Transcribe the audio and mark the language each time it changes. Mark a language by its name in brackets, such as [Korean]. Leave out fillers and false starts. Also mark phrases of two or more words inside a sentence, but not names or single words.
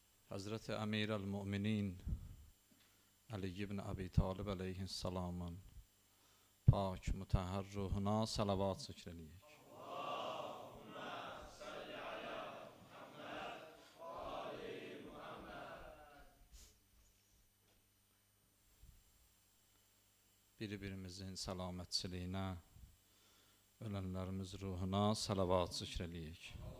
[Azerbaijani] Hazreti Emir el-Mu'minin Ali ibn Abi Talib aleyhisselamın pak mütahhar ruhuna salavat zikr eləyək. Bir-birimizin salametçiliyine, ölenlerimiz ruhuna salavat zikr eləyək.